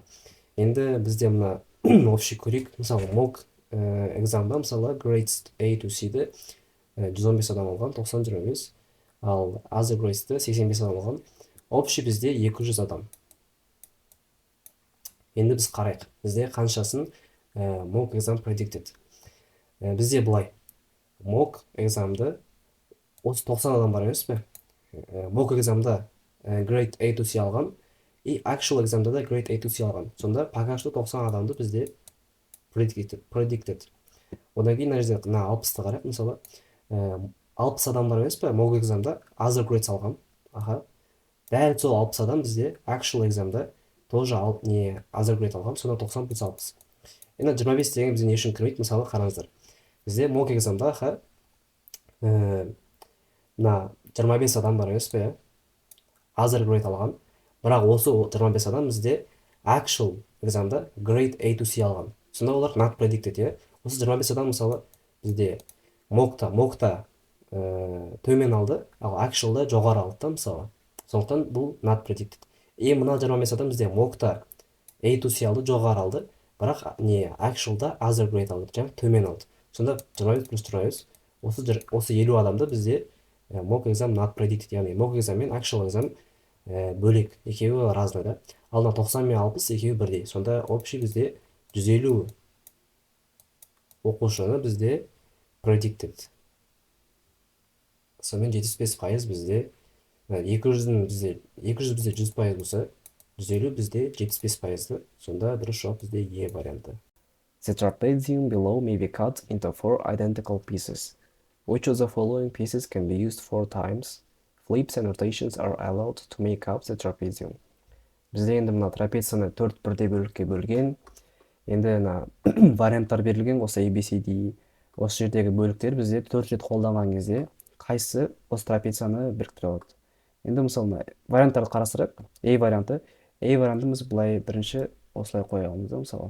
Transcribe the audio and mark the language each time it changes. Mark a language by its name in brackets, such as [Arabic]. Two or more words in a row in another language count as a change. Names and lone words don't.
[Kazakh] Енді бізде мына общий көрейік. Мысалы мок экзамда мысалы [English] grades A to C-ді [Kazakh] 115 адам алған, 90-25, ал [English] other gradesті [Kazakh] 85 адам алған, общий бізде 200 адам. Енді біз қарайық, бізде қаншасын [English] mock exam predicted. [Kazakh] Бізде былай, mock экзамды осы 90 адам бар емес пе? Mock экзамда [English] grade A to C [Kazakh] алған, и actual экзамда да [English] grade A to C [Kazakh] алған. Сонда [Russian] пока что [Kazakh] 90 адамды бізде predicted. Одан кейін мына жерде 60-ты қарайық, мысалы 60 адам бар емес пе? Mock экзамда [English] other grades [Kazakh] алған. Дәл сол 60 адам бізде actual экзамда тоже [English] other grade [Kazakh] алған, сонда 90 плюс 60. Енді 25 деген бізде не үшін кірмейді? Мысалы қараңыздар. Бізде mock экзамда 25 адам бар емес пе? [English] Other grade [Kazakh] алған. Бірақ осы 25 адам бізде actual экзамда [English] grade A to C [Kazakh] алған. Сонда олар [English] not predicted. [Kazakh] Осы 25 адам мысалы бізде mockта төмен алды, ал actualда жоғары алды, мысалы. Сондықтан бұл [English] not predicted. [Kazakh] Мына 25 адам бізде mockта [English] A to C [Kazakh] алды, жоғары алды, бірақ actualда [English] other grade [Kazakh] алды, жаңа төмен алды. Сонда 25 плюс 25, осы 50 адамды бізде [English] mock exam not predicted, [Kazakh] яғни [English] mock exam [Kazakh] мен [English] actual exam [Kazakh] бөлек, екеуі разный, да? Ал 90 мен 60 екеуі бірдей. Сонда общий бізде 150 оқушыны бізде predicted. Сонымен 75% бізде 200 бізде 100% болса, 150 бізде 75%. Сонда дұрыс жауап бізде Е варианты. [English] The trapesium below may be cut into 4 identical pieces. Which of the following pieces can be used 4 times? Flips and rotations are allowed to make up the trapesium. [Kazakh] Бізде енді мына трапецияны 4 бірдей бөлікке бөлген. Енді варианттар берілген, осы ABCD, осы жердегі бөліктер бізде 4 рет қолданған кезде қайсы осы трапецияны біріктіре алады. Енді мысалы варианттарды қарастырайық. A варианты біз былай бірінші осылай қоямыз, мысалы.